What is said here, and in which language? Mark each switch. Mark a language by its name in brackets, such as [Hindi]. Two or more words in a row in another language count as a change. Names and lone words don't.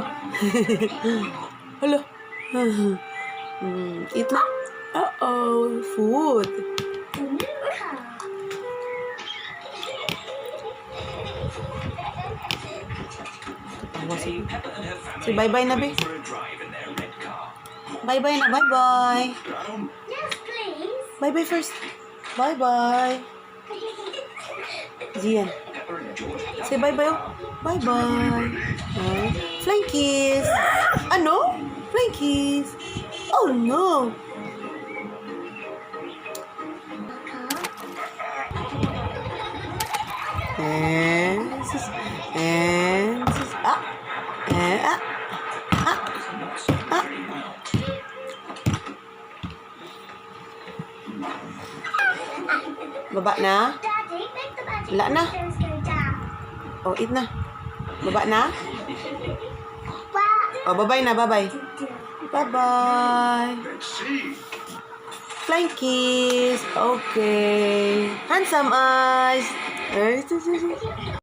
[English] Hello. Eat na. Uh-oh. Food. The new car. Today, Peppa and her family Say bye-bye na, are be. going for a drive in their red car. Bye-bye na. Bye-bye. Yes, please. Bye-bye first. Bye-bye. Zian. Peppa and George love Say bye-bye. Oh. Bye-bye. Flying kiss. Ano? Flying kiss. Oh, no. And this is, ah. And, ah. not so very well. [Filipino] Baba na. [English] Daddy, make the magic [Filipino] Wala na. [English] crystals go down. Oh, eat na. [Filipino] Baba na. [English] Wow. Oh, bye-bye na. Bye-bye. Bye-bye. Let's see. Flying kiss. Okay. Handsome eyes.